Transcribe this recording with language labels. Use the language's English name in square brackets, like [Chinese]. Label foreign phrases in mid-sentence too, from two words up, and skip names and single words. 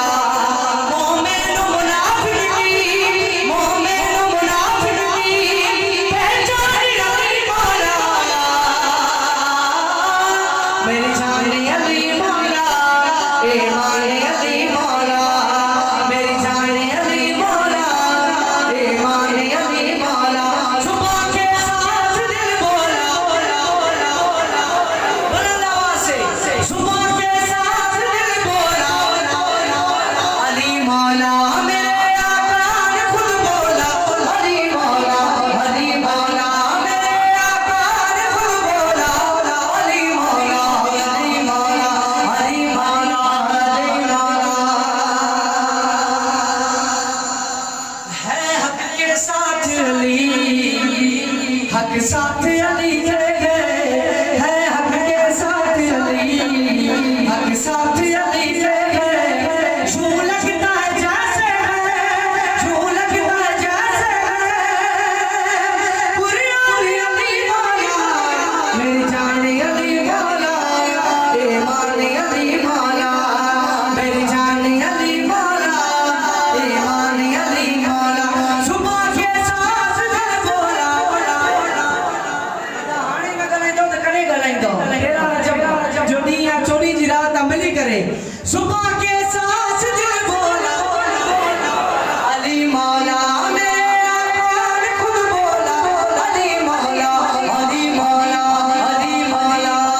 [Urdu] مومن منافق کی، مومن منافق کی پہچان علی مولا. میری جان علی مولا، ایمان علی مولا. میری جان علی مولا, ایمان علی مولا. صبح کے ساتھ دل بولا، بلند آواز سے صبح کے ساتھ دل بولا علی مولا. میرے آقا نے خود بولا علی مولا، علی مولا. میرے آقا نے خود بولا علی مولا، علی مولا، علی مولا، علی مولا. ہے حق کے ساتھ علی، حق ساتھ علی کے ہے حق کے ساتھ علی، حق ساتھ علی کے یوں لگتا ہے جیسے ہے، یوں لگتا ہے جیسے ہے پرانی علی مولا. میری جان علی مولا، ایمان علی مولا. میری جان علی مولا، ایمان علی مولا. صبح کے ساتھ دل بولا [Sindhi] हाणे न ॻाल्हाईंदो त कॾहिं ॻाल्हाईंदो। [Urdu] جب جوڑی یا چوری جی رات ملی کرے صبح کے ساتھ دل بولا علی مولا. میرے آقا نے خود بولا علی مولا، علی مولا، علی مولا.